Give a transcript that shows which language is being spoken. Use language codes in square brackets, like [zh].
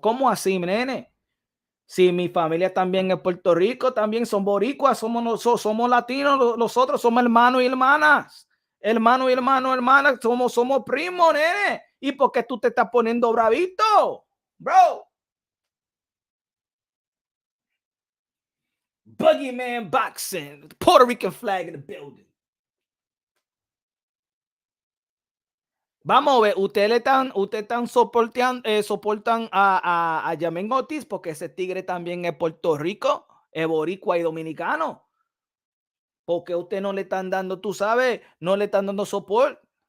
[es] ¿Cómo así, nene? Si mi familia también es Puerto Rico, también son boricuas, somos latinos, nosotros somos hermanos y hermanas. Hermanas, somos primos, nene. ¿Y por qué tú te estás poniendo bravito, bro? [en] Boogeyman boxing, Puerto Rican flag in the building. [es] Vamos a ver, ustedes están soportan a Jamaine Ortiz porque ese tigre también es Puerto Rico, es boricua y dominicano. Porque usted no le están dando, tú sabes, no le están dando soporte.